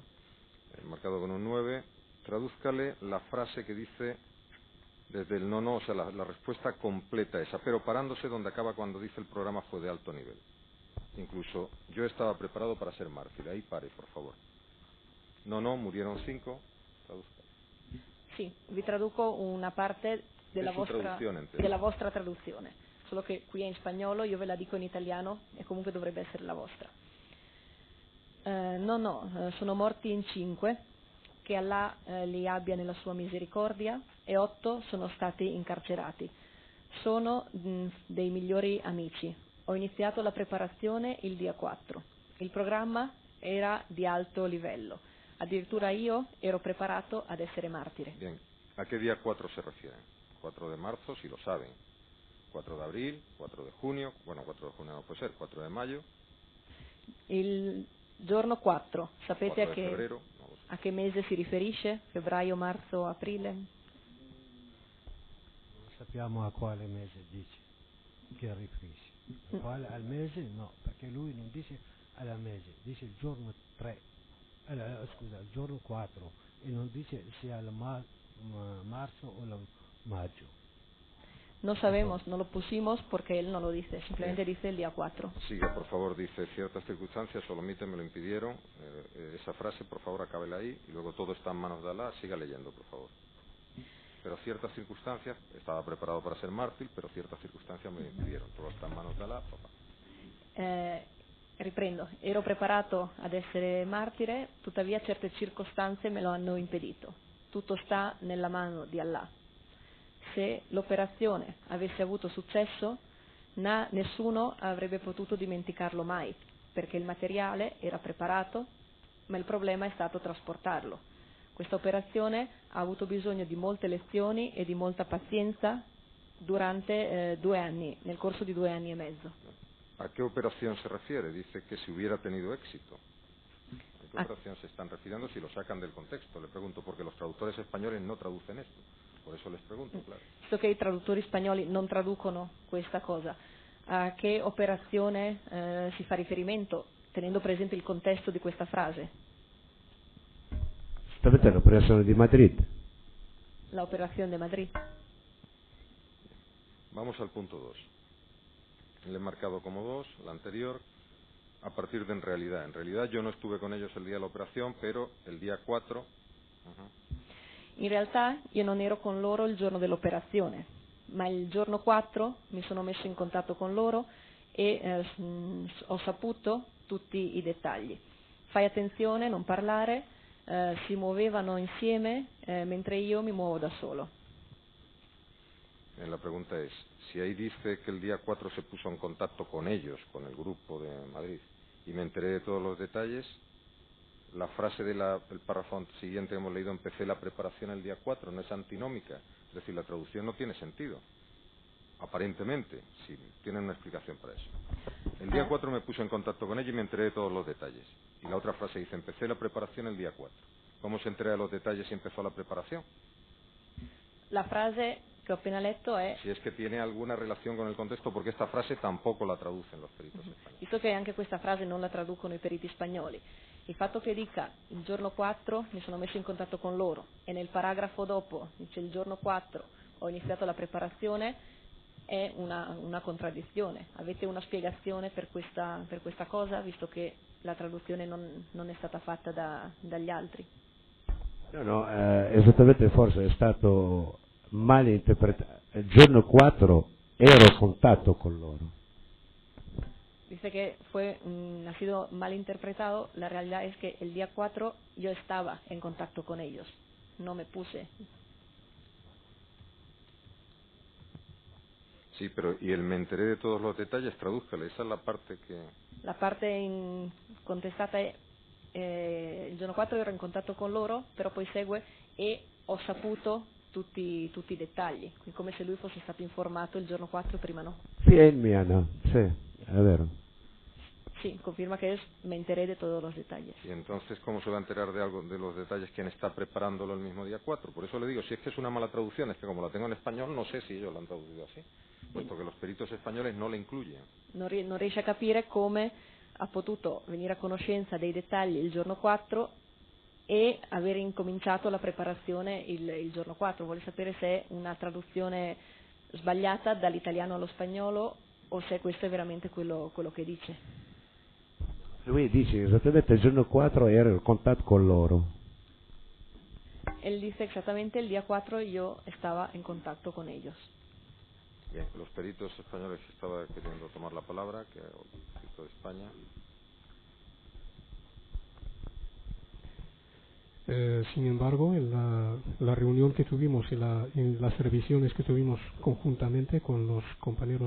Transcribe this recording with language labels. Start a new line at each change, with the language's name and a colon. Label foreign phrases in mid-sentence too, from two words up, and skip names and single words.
Spanish: He marcado con un 9, tradúzcale la frase que dice desde el no, o sea, la respuesta completa esa, pero parándose donde acaba cuando dice el programa fue de alto nivel. Incluso yo estaba preparado para ser mártir, ahí pare, por favor. No, murieron 5, traduzca.
Italian: Sì, vi traduco una parte della vostra traduzione, solo che qui è in spagnolo, io ve la dico in italiano e comunque dovrebbe essere la vostra. Sono morti in 5, che Allah li abbia nella sua misericordia, e 8 sono stati incarcerati. Sono dei migliori amici. Ho iniziato la preparazione il dia 4. Il programma era di alto livello. Addirittura io ero preparato ad essere martire.
Spanish: Bien, ¿a qué día 4 se refieren? 4 de marzo, si lo saben. 4 de abril, 4 de junio, bueno, 4 de junio no puede ser, 4 de mayo.
Italian: Il giorno 4, sapete
Spanish: 4 de febrero, no lo sé.
Italian: A che mese si riferisce? Febbraio, marzo, aprile? Non sappiamo a quale mese dice che riferisce. Al mese no, perché lui non dice al mese, dice il giorno 3. Il giorno 4 e non dice sia al marzo o al maggio.
Spanish: No sabemos, no lo pusimos porque él no lo dice, simplemente dice el día 4. Siga, por favor, dice ciertas circunstancias, Solomite me lo impidieron. Esa frase, por favor, acábela ahí y luego todo está en manos de Alá. Siga leyendo, por favor. Pero ciertas circunstancias, estaba preparado para ser mártir, pero ciertas circunstancias me lo impidieron. Todo está en manos de Alá, papá.
Italian: Riprendo, ero preparato ad essere martire, tuttavia certe circostanze me lo hanno impedito. Tutto sta nella mano di Allah. Se l'operazione avesse avuto successo, nessuno avrebbe potuto dimenticarlo mai, perché il materiale era preparato, ma il problema è stato trasportarlo. Questa operazione ha avuto bisogno di molte lezioni e di molta pazienza durante 2 anni, nel corso di 2 anni e mezzo.
Spanish: ¿A qué operación se refiere? Dice que si hubiera tenido éxito. ¿A qué operación se están refiriendo si lo sacan del contexto? Le pregunto, porque los traductores españoles no traducen esto. Por eso les pregunto, claro.
Italian: Visto che i traduttori spagnoli non traducono questa cosa, a che operazione si fa riferimento, tenendo presente il contesto di questa frase? Esattamente l'operazione di Madrid.
Spanish: La operazione de Madrid. Vamos al punto 2. Le he marcado como 2, la anterior, a partir de en realidad. En realidad yo no estuve con ellos el día de la operación, pero el día 4...
Italian: In realtà io non ero con loro il giorno dell'operazione, ma il giorno 4 mi sono messo in contatto con loro e ho saputo tutti i dettagli. Fai attenzione, non parlare, si muovevano insieme mentre io mi muovo da solo.
Spanish: La pregunta es, si ahí dice que el día 4 se puso en contacto con ellos, con el grupo de Madrid, y me enteré de todos los detalles, la frase del párrafo siguiente que hemos leído, empecé la preparación el día 4, no es antinómica, es decir, la traducción no tiene sentido, aparentemente, si tienen una explicación para eso. El día 4 me puse en contacto con ella y me enteré de todos los detalles. Y la otra frase dice, empecé la preparación el día 4. ¿Cómo se entera de los detalles y empezó la preparación?
Italian: La frase che ho appena letto è...
Spanish: Si es que tiene alguna relación con el contexto, porque esta frase tampoco la traducen los peritos españoles.
Italian: Visto che anche questa frase non la traducono i periti spagnoli, il fatto che dica il giorno 4 mi sono messo in contatto con loro e nel paragrafo dopo dice il giorno 4 ho iniziato la preparazione è una contraddizione. Avete una spiegazione per questa cosa, visto che la traduzione non è stata fatta dagli altri? No, esattamente, forse è stato mal interpretato. Il giorno 4 ero in contatto con loro.
Spanish: Dice que ha sido mal interpretado. La realidad es que el día 4 yo estaba en contacto con ellos, no me puse. Sí, pero y el me enteré de todos los detalles, tradúzcale, esa es la parte que...
Italian: La parte contestata è il giorno 4 ero in contatto con loro, però poi segue e ho saputo tutti i dettagli, come se lui fosse stato informato il giorno 4 prima no. Sì, è il mio, no? Sì, è vero.
Spanish: Sí, confirma que me enteré de todos los detalles. Y entonces, ¿cómo se va a enterar de algo de los detalles quien está preparándolo el mismo día 4? Por eso le digo, si es que es una mala traducción, es que como la tengo en español, no sé si ellos lo han traducido así, puesto que los peritos españoles no le incluyen.
Italian: Non riesce a capire come ha potuto venire a conoscenza dei dettagli il giorno 4 e aver incominciato la preparazione il giorno 4. Vuole sapere se è una traduzione sbagliata dall'italiano allo spagnolo o se questo è veramente quello che dice. Lui dice esattamente il giorno 4 ero in contatto con loro.
Spanish: Él dice exactamente el día 4 yo estaba en contacto con ellos. Bien, los peritos españoles que estaba queriendo tomar la palabra, que el perito de España. Sin embargo, en la reunión que tuvimos y en las revisiones que tuvimos conjuntamente con los compañeros